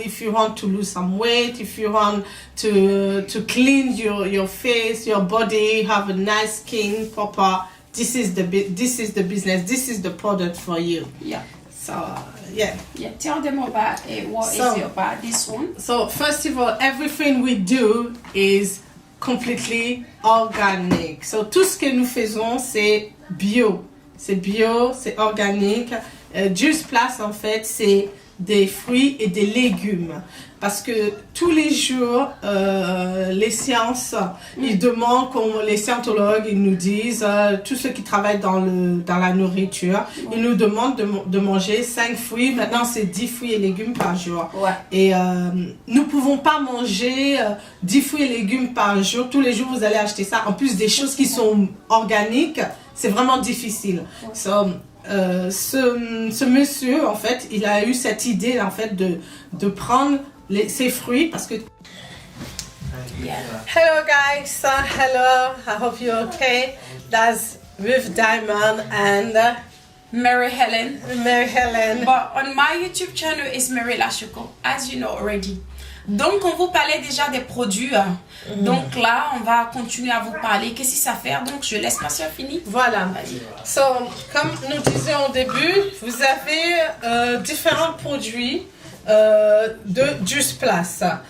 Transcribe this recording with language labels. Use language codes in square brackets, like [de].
[en] If you want to lose some weight, if you want to clean your face, your body, have a nice skin, proper. This is the business. This is the product for you. Yeah. So, yeah. Tell them about what is it about this one. So, first of all, everything we do is completely organic. [fr] So, tout ce que nous faisons, c'est bio. C'est bio, c'est organique. Juice Plus, en fait, c'est des fruits et des légumes. Parce que tous les jours, les sciences, ils demandent, les scientologues, ils nous disent, tous ceux qui travaillent dans la nourriture, ils nous demandent de manger 5 fruits. Maintenant, c'est 10 fruits et légumes par jour. Ouais. Et nous pouvons pas manger 10 fruits et légumes par jour. Tous les jours, vous allez acheter ça. En plus des choses qui sont organiques, c'est vraiment difficile. Ouais. So, ce monsieur, en fait, il a eu cette idée, en fait, de prendre ces fruits parce que... [en] Hello guys, hello, I hope you're okay. That's Ruth Diamond and Mary Helen. But on my YouTube channel is Mary Lachoko, as you know already. [fr] Donc, on vous parlait déjà des produits. Donc là, on va continuer à vous parler. Qu'est-ce que ça fait? Donc, je laisse ma soeur finir. Voilà. So, comme nous disions au début, vous avez différents produits de Juice Plus.